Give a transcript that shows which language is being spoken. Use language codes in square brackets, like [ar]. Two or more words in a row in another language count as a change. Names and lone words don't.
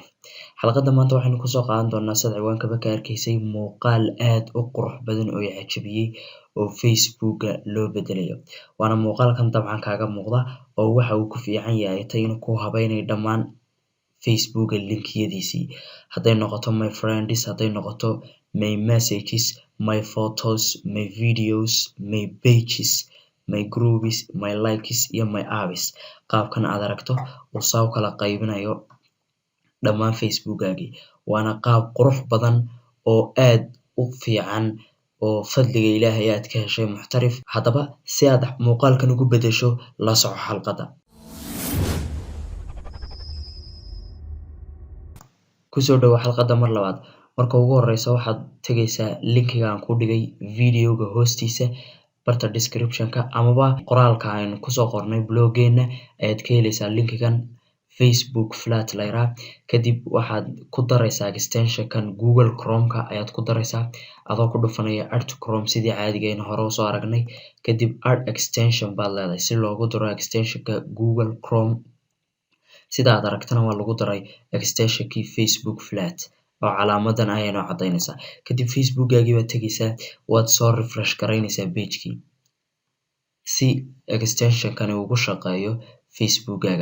[so] Xalqada maanta waxaynu kusoo qaadan doonaa sida ciwaankaba ka arkaysay muuqaal aad u qurux badan oo i cajabiyey oo Facebooka loo bedelayo. Waana muuqaalkan dabcan kaaga muuqda oo waxa uu ku fiican yahay inuu ku habaynayo dhammaan Facebooka linkiyadiisii. Hadday noqoto [en] my friends, [so] hadday noqoto [en] my messages, my photos, my videos, my pages, my groups, my likes iyo my apps. [so] Qaabkan aad aragto uu saa u kala qaybinayo dhammaan Facebookaagii. Waana qaab qurux badan oo aad u fiican oo fadliga Ilaahay aad ka heshay Muxtarif. Haddaba si aad muuqaalkan ugu bedesho la soco xalqada. Kusoo dhawaad xalqada mar labaad. Marka ugu horeysa waxaad tagaysaa linkiga aan ku dhigay videoga hoostiisa barta description-ka amaba qoraalka aynu kusoo qornay bloggeena ayaad ka helaysaa linkigan Facebook flat layra. Kadib waxaad ku daraysaa extension-kan Google Chrome-ka ayaad ku daraysaa adoo ku dhufanaya [en] add to Chrome [so] sidii caadigeena hore u soo aragnay. Kadib [en] add extension [so] baad leedahay si loogu daro extension-ka Google Chrome. Sida aad aragtana waa lagu daray extension-kii Facebook flat oo calaamadan ayaynu cadaynaysaa. Kadib Facebookaagii baad tagaysaa waad soo refresh garaynaysaa page-kii si extension-kani ugu shaqeeyo Facebookaaga.